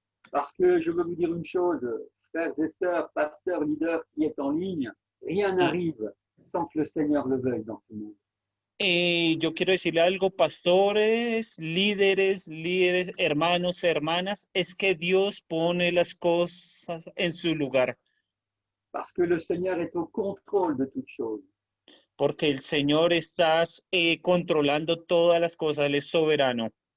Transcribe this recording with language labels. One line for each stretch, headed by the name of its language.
French: Parce que je veux vous dire une chose, frères et sœurs, pasteurs, leaders qui est en ligne, rien n'arrive sans que le Seigneur le veuille dans ce monde.
Spanish: Yo quiero decirle algo, pastores, líderes, hermanos, hermanas, es que Dios pone las cosas en su lugar.
French: Parce que le Seigneur est au contrôle de toutes choses.
Spanish: Porque el Señor está controlando todas las cosas, Él es soberano.